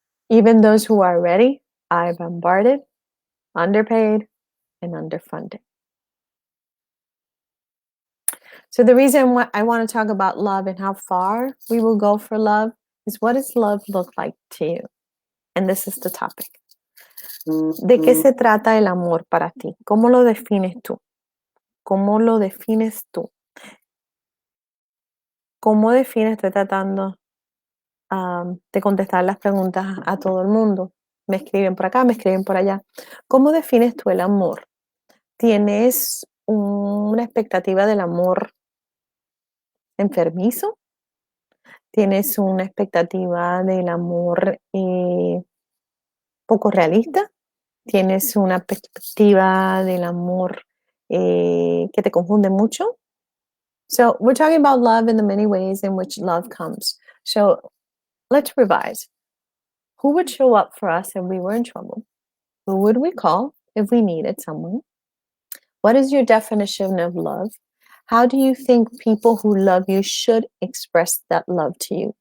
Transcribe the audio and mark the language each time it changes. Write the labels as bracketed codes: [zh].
[en] Even those who are ready are bombarded, underpaid, and underfunded. So the reason why I want to talk about love and how far we will go for love is, what does love look like to you? And this is the topic. [es] ¿De qué se trata el amor para ti? ¿Cómo lo defines tú? ¿Cómo lo defines tú? ¿Cómo defines? Estoy tratando de contestar las preguntas a todo el mundo. Me escriben por acá, me escriben por allá. ¿Cómo defines tú el amor? ¿Tienes una expectativa del amor enfermizo? ¿Tienes una expectativa del amor poco realista? ¿Tienes una perspectiva del amor que te confunde mucho? [en] So we're talking about love in the many ways in which love comes. So let's revise. Who would show up for us if we were in trouble? Who would we call if we needed someone? What is your definition of love? How do you think people who love you should express that love to you?